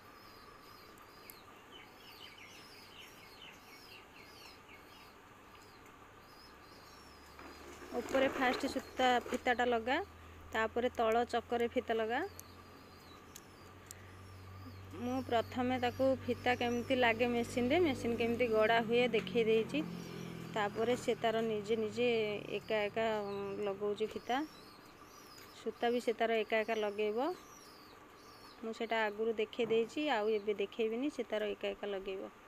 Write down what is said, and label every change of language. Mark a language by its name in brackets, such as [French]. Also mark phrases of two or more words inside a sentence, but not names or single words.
[Odia] ଉପର ଫାଷ୍ଟ ସୂତା ଫିତାଟା ଲଗା ତାପର ତଳ ଚକ୍କର ଫିତା ଲଗା। ମୁଁ ପ୍ରଥମେ ତାକୁ ଫିତା କେମିତି ଲାଗେ ମେସିନ କେମିତି ଗଢ଼ା ହୁଏ ଦେଖେଇ ଦେଇଛି। ତାପର ସେ ତାର ନିଜେ ନିଜେ ଏକା ଏକା ଲଗାଉଛି ଫିତା ସୂତା ଭି ସେ ତାର ଏକା ଏକା ଲଗେଇବ। ମୁଁ ସେଇଟା ଆଗରୁ ଦେଖେଇ ଦେଇଛି ଆଉ ଏବେ ଦେଖିବେନି ସେ ତାର ଏକା ଏକା ଲଗେଇବ।